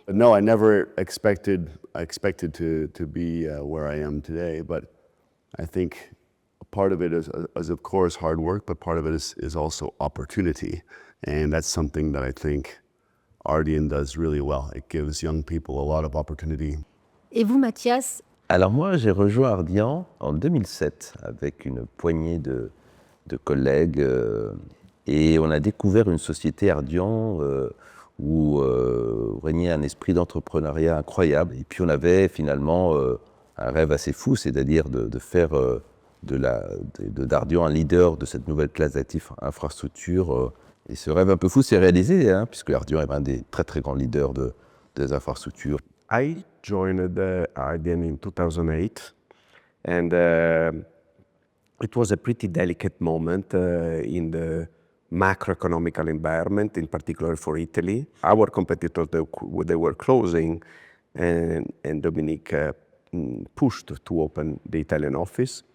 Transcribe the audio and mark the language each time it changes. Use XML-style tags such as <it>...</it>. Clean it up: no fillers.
<en>No, I never expected to be where I am today, but I think part of it is of course hard work, but part of it is also opportunity. And that's something that I think Ardian does really well. It gives young people a lot of opportunity.</en> <fr>Et vous, Mathias? Alors moi, j'ai rejoint Ardian en 2007 avec une poignée de collègues et on a découvert une société Ardian où régnait un esprit d'entrepreneuriat incroyable. Et puis on avait finalement un rêve assez fou, c'est-à-dire de faire d'Ardian un leader de cette nouvelle classe d'actifs infrastructures. Et ce rêve un peu fou s'est réalisé, hein, puisque Ardian est un des très très grands leaders des infrastructures.</fr> <en>I joined Ardian in 2008, and it was a pretty delicate moment in the macroeconomical environment, in particular for Italy. Our competitors, they were closing, and Dominique pushed to open the Italian office.</en>